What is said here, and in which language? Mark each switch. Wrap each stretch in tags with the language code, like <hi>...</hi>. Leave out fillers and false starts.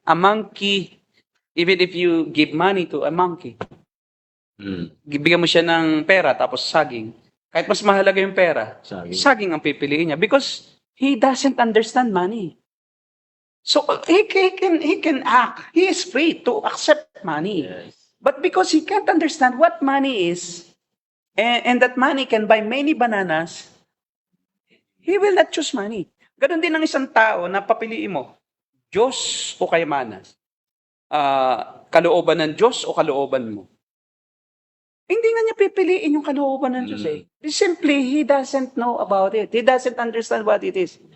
<en>A monkey, even if you give money to a monkey,</en> <tl>bigyan mo siya ng pera tapos saging, kahit mas mahalaga yung pera, saging ang pipiliin niya</tl> <en>because he doesn't understand money. So he can act. He is free to accept money. Yes. But because he can't understand what money is, and that money can buy many bananas, he will not choose money.</en> <tl>Ganon din ang isang tao na papiliin mo, Diyos o kayamanan. Kalooban ng Diyos o kalooban mo. Hindi nga niya pipiliin yung kalooban ng Diyos eh.</tl> <en>Simply, he doesn't know about it. He doesn't understand what it is.</en>